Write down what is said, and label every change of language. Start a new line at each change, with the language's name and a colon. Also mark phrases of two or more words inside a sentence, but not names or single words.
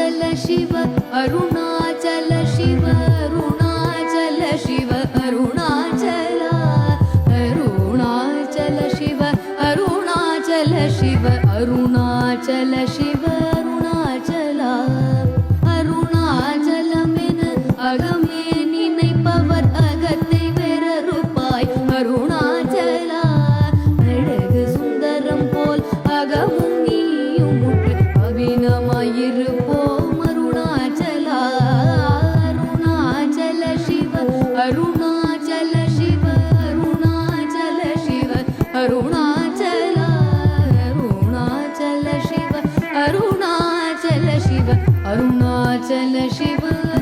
Sanskrit: शिव अरुणाचल शिव अरुणाचल शिव अरुणाचल अरुणाचल शिव अरुणाचल शिव अरुणाचल शिव अरुणाचला
Tamil: அருணாச்சலமென அகமே நினைப்பவர் அகத்தை வெறுப்பாய் அருணாச்சலா அழகு சுந்தரம் போல் அகமும் நீயும் முற்று அபிநமாயிருப்போம் அருணாச்சலா அருணாச்சல சிவ அருணாச்சல சிவ அருணாச்சல சிவ அருணாச்சலா அருணாச்சல சிவ அருணாச்சல சிவ அருணாச்சல சிவ